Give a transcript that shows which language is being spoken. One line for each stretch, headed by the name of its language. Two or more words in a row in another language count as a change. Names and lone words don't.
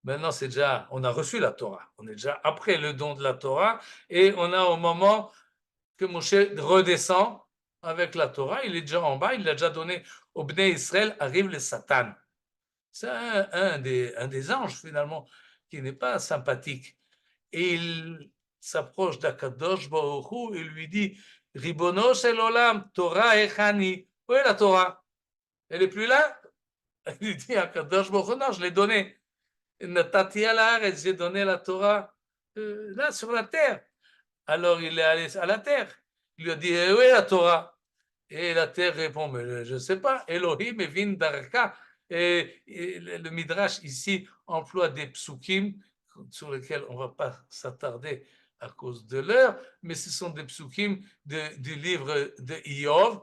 French: Maintenant, c'est déjà, on a reçu la Torah. On est déjà après le don de la Torah et on a au moment que Moshe redescend avec la Torah, il est déjà en bas, il l'a déjà donné au Bnei Israël, arrive le Satan. C'est un des anges finalement qui n'est pas sympathique. Et il s'approche d'Akadosh Baruch Hu et lui dit
Hebrew: ריבונו של עולם תורה היכן היא.
French: Où est la Torah? Elle n'est plus là? Il dit Akadosh Baruch Hu, non, je l'ai donnée.
Hebrew: נתתי על הארץ,
French: j'ai donné la Torah là sur la terre. Alors il est allé à la terre. Il lui a dit où est la Torah? Et la terre répond mais je ne sais pas.
Hebrew: אלוהים הבין דרכה.
French: Et le Midrash ici emploie des psukim sur lesquels on ne va pas s'attarder à cause de l'heure, mais ce sont des psukim du livre de Iov.